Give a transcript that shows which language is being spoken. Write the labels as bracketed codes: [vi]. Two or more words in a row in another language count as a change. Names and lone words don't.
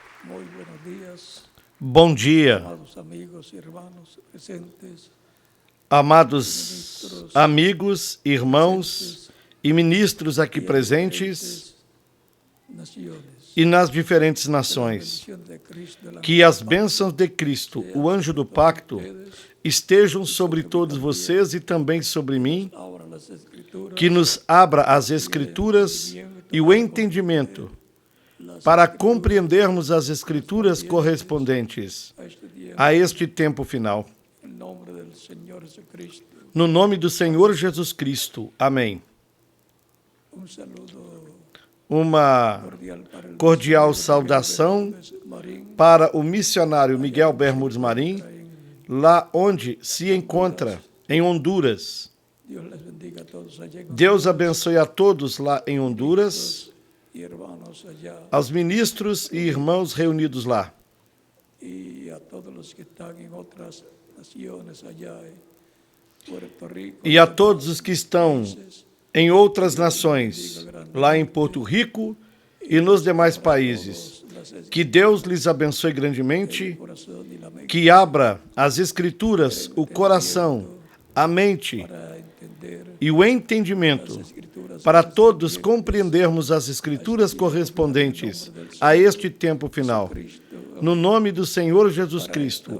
[es] Muy buenos días, [pt] Bom dia, [es] amados amigos y hermanos presentes [pt] amados amigos, irmãos e ministros aqui [es] y en presentes diferentes naciones. [pt] e nas diferentes [es] Que la [pt] nações. [es] bendición de Cristo, el [pt] Que [es] ángel [pt] as [es] del [pt] bênçãos de Cristo, [es] sea [pt] o anjo do [es] sobre [pt] pacto, [es] ustedes, [pt] estejam sobre todos vocês e também sobre mim, [es] abra las escrituras, [pt] que nos abra as Escrituras e o entendimento [es] las [pt] para [es] escrituras [pt] compreendermos as Escrituras correspondentes [es] a este tiempo, [pt] a este tempo final. [es] en nombre del Señor Jesucristo. [pt] No nome do Senhor Jesus Cristo. Amém. [es] Un saludo [pt] Uma [es] cordial para el [pt] cordial saudação [es] Bermúdez Marín, [pt] para o missionário Miguel Bermudes Marim, lá onde se encontra, em Honduras. [es] Dios les bendiga a todos allá en [pt] Deus abençoe a todos lá em Honduras, [es] y hermanos allá, [pt] aos ministros e irmãos reunidos lá, [es] y a todos los que están en otras naciones allá en Puerto Rico [pt] e a todos os que estão [es] países. [pt] em outras nações, lá em Porto Rico e nos demais países. Que Deus lhes abençoe grandemente, [es] Corazón y la mente [pt] que abra as Escrituras, o coração, a mente [es] para entender [pt] e o entendimento, [es] las escrituras [pt] para todos compreendermos as Escrituras correspondentes a este tempo final. [es] Cristo. [pt] No nome do Senhor Jesus Cristo.